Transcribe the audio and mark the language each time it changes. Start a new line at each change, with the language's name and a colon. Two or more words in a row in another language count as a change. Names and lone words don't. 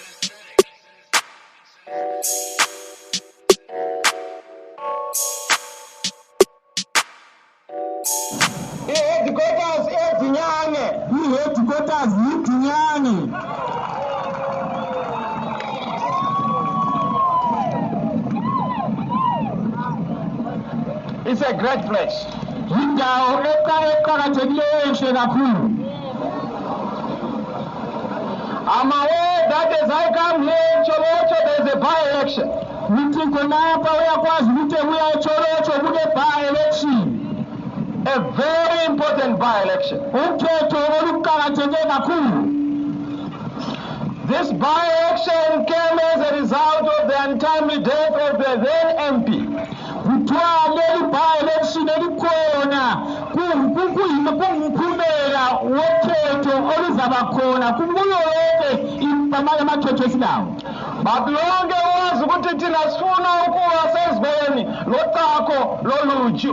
English: Headquarters eDinyane. Headquarters eDinyane. It's a great place.
North Ndebele: Indawo eqhakathekileyo enhle kakhulu.
English: I'm aware that as I come here in Tsholotsho, there's a by-election.
North Ndebele: Nithi khonapha uyakwazi ukuthi uya eTsholotsho kule by-election.
English: A very important by-election.
North Ndebele: Ukhetho oluqhakatheke kakhulu.
English: This by-election came as a result of the untimely death of the then MP.
North Ndebele: Kuthiwa leli by-election elikhona kungumphumela wokhetho oluzaba khona kuyo yonke amakhetho esilawo. But lonke wazi ukuthi thina sifuna ukuba sezibeni loqhaqho loluju.